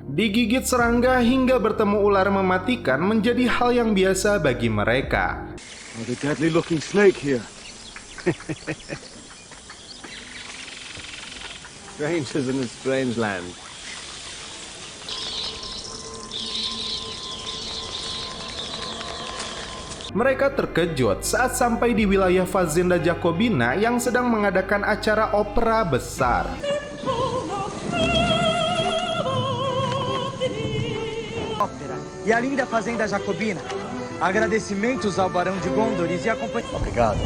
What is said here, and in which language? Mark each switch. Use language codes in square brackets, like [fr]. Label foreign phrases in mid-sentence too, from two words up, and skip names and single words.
[id] Digigit serangga hingga bertemu ular mematikan menjadi hal yang biasa bagi mereka. [en] Oh, the deadly looking snake here. Strangers in a strange land. [id] Mereka terkejut saat sampai di wilayah Fazenda Jacobina yang sedang mengadakan acara opera besar. [pt] Ópera e a linda Fazenda Jacobina. Agradecimentos ao Barão de Gondores e a companhia. Obrigado.